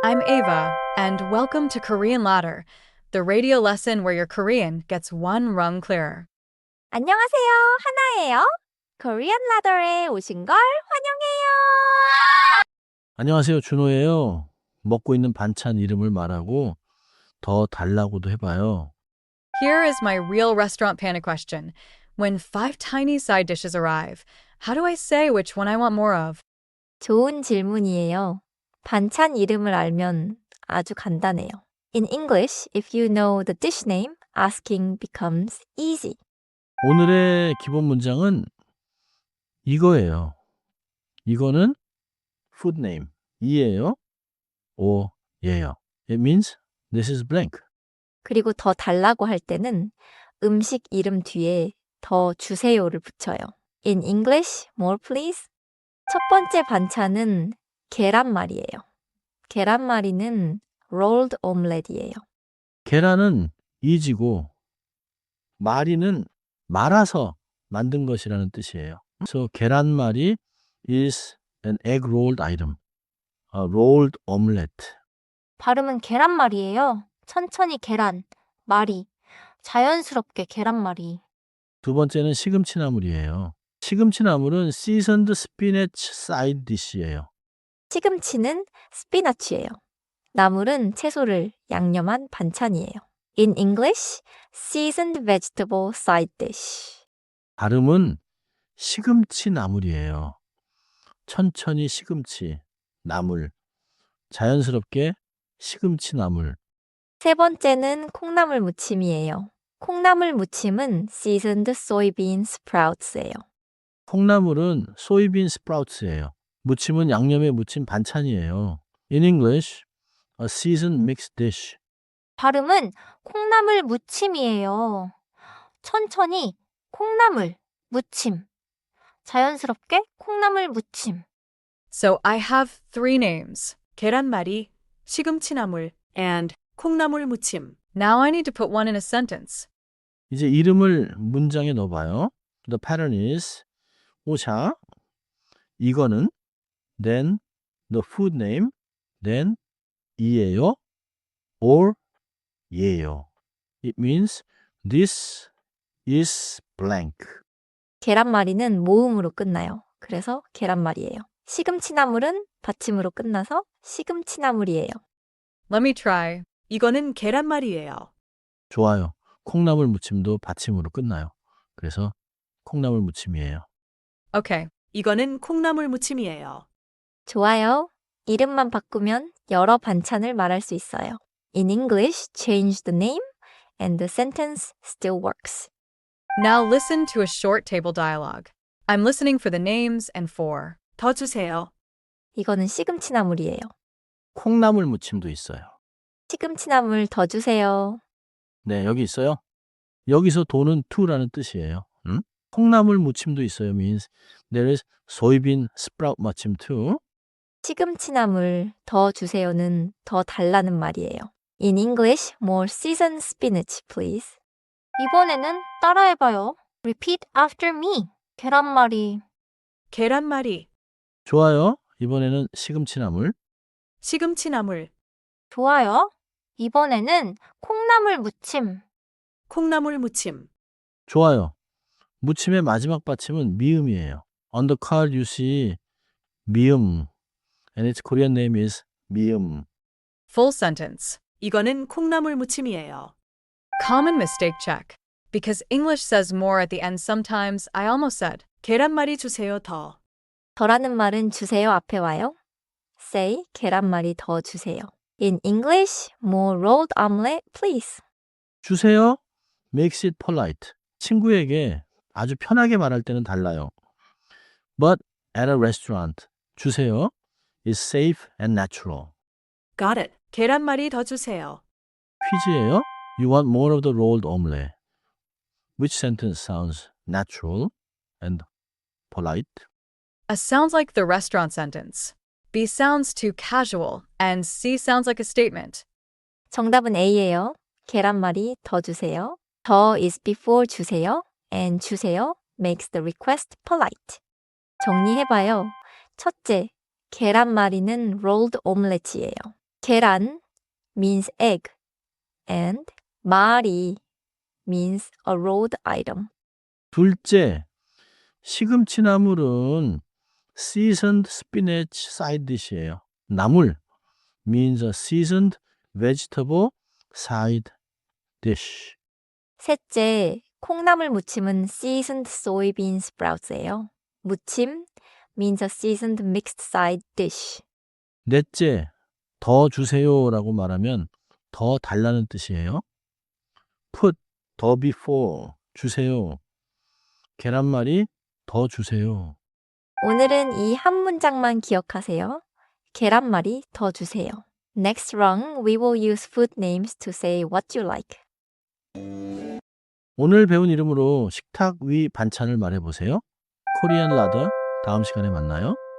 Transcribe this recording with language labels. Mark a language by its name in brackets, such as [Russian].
[English] I'm Ava, and welcome to Korean Ladder, the radio lesson where your Korean gets one rung clearer. [Korean] 안녕하세요. 하나예요. 코리안 라더에 오신 걸 환영해요. 안녕하세요. 준호예요. 먹고 있는 반찬 이름을 말하고 더 달라고도 해봐요. [English] Here is my real restaurant panic question. When 5 tiny side dishes arrive, how do I say which one I want more of? [Korean] 좋은 질문이에요. 반찬 이름을 알면 아주 간단해요. [English] In English, if you know the dish name, asking becomes easy. [Korean] 오늘의 기본 문장은 이거예요. [English] 이거는 food name. [Korean] 이예요. [English] or 예요. It means this is blank. [Korean] 그리고 더 달라고 할 때는 음식 이름 뒤에 더 주세요를 붙여요. [English] In English, more please. [Korean] 첫 번째 반찬은 계란말이에요. 계란말이는 [English] rolled omelette [Korean] 이에요. 계란은 이지고 말이는 말아서 만든 것이라는 뜻이에요. [English] So 계란말이 is an egg rolled item. A rolled omelette. [Korean] 발음은 계란말이에요. 천천히 계란, 말이. 자연스럽게 계란말이. 두 번째는 시금치나물이에요. 시금치나물은 [English] seasoned spinach side dish [Korean] 예요. 시금치는 스피너치예요. 나물은 채소를 양념한 반찬이에요. [English] In English, seasoned vegetable side dish. [Korean] 발음은 시금치나물이에요. 천천히 시금치, 나물. 자연스럽게 시금치나물. 세 번째는 콩나물 무침이에요. 콩나물 무침은 [English] seasoned soybean sprouts [Korean] 예요. 콩나물은 소이빈 스프라우트예요. 무침은 양념에 무침 반찬이에요. In English, a seasoned mixed dish. 발음은 콩나물 무침이에요. 천천히 콩나물 무침. 자연스럽게 콩나물 무침. [English] So I have 3 names: 계란말이, 시금치나물, and 콩나물 무침. Now I need to put one in a sentence. [Korean] 이제 이름을 문장에 넣어봐요. [English] The pattern is 오샤, 이거는, then the food name, then 이예요, or 예요. It means this is blank. [Korean] 계란말이는 모음으로 끝나요. 그래서 계란말이에요. 시금치나물은 받침으로 끝나서 시금치나물이에요. [English] Let me try. [Korean] 이거는 계란말이에요. 좋아요. 콩나물 무침도 받침으로 끝나요. 그래서 콩나물 무침이에요. [English] Okay. [Korean] 이거는 콩나물 무침이에요. 좋아요. 이름만 바꾸면 여러 반찬을 말할 수 있어요. [English] In English, change the name and the sentence still works. Now listen to a short table dialogue. I'm listening for the names and for. [Korean] 더 주세요. 이거는 시금치나물이에요. 콩나물 무침도 있어요. 시금치나물 더 주세요. 네, 여기 있어요. 여기서 도는 to라는 뜻이에요. 콩나물 무침도 있어요. [English] means there is soybean sprout 무침 too. [Korean] 시금치나물 더 주세요는 더 달라는 말이에요. [English] In English, more seasoned spinach, please. [Korean] 이번에는 따라해봐요. [English] Repeat after me. [Korean] 계란말이. 계란말이, 좋아요. 이번에는 시금치나물. 시금치나물, 좋아요. 이번에는 콩나물 무침. 콩나물 무침. 좋아요. 무침의 마지막 받침은 미음이에요. [English] On the card you see 미음. And its Korean name is 미음. Full sentence. [Korean] 이거는 콩나물 무침이에요. [English] Common mistake check. Because English says more at the end sometimes, I almost said, [Korean] 계란말이 주세요 더. 더라는 말은 주세요 앞에 와요. Say, 계란말이 더 주세요. [English] In English, more rolled omelette, please. 주세요. Makes it polite. [Korean] 친구에게 아주 편하게 말할 때는 달라요. [English] But at a restaurant, 주세요 is safe and natural. Got it. [Korean] 계란말이 더 주세요. 퀴즈예요. [English] You want more of the rolled omelette. Which sentence sounds natural and polite? A sounds like the restaurant sentence. B sounds too casual, and C sounds like a statement. [Korean] 정답은 A예요. 계란말이 더 주세요. [English] 더 is before 주세요. And 주세요 makes the request polite. [Korean] 정리해봐요. 첫째, 계란말이는 [English] rolled omelette [Korean] 이에요. [English] 계란 means egg and 마리 means a road item. [Korean] 둘째, 시금치 나물은 [English] seasoned spinach side dish [Korean] 예요. [English] 나물 means a seasoned vegetable side dish. [Korean] 셋째, 콩나물 무침은 [English] seasoned soybean sprouts [Korean] 예요. [English] 무침 means a seasoned mixed side dish. [Korean] 넷째, 더 주세요라고 말하면 더 달라는 뜻이에요. [English] put 더 before 주세요. [Korean] 계란말이 더 주세요. 오늘은 이 한 문장만 기억하세요. 계란말이 더 주세요. [English] Next rung, we will use food names to say what you like. [Korean] 오늘 배운 이름으로 식탁 위 반찬을 말해보세요. 코리안 라더 다음 시간에 만나요.